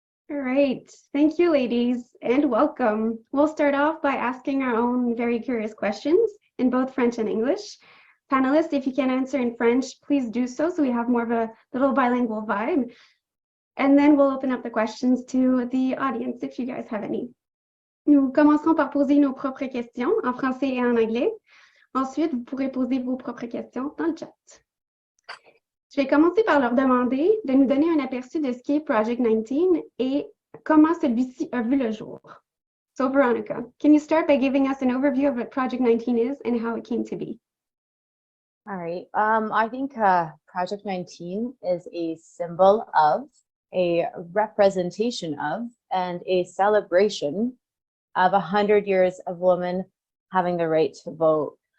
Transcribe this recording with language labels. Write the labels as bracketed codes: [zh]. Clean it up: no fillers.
[en] All right, thank you, ladies, and welcome. We'll start off by asking our own very curious questions in both French and English. Panelists, if you can answer in French, please do so we have more of a little bilingual vibe. And then we'll open up the questions to the audience if you guys have any. [fr] Nous commencerons par poser nos propres questions en français et en anglais. Ensuite, vous pourrez poser vos propres questions dans le chat. Je vais commencer par leur demander de nous donner un aperçu de ce qu'est Project 19 et comment celui-ci a vu le jour. [en] So Veronica, can you start by giving us an overview of what Project 19 is and how it came to be? All right. I think Project 19 is a symbol of, a representation of, and a celebration of 100 years of women having the right to vote.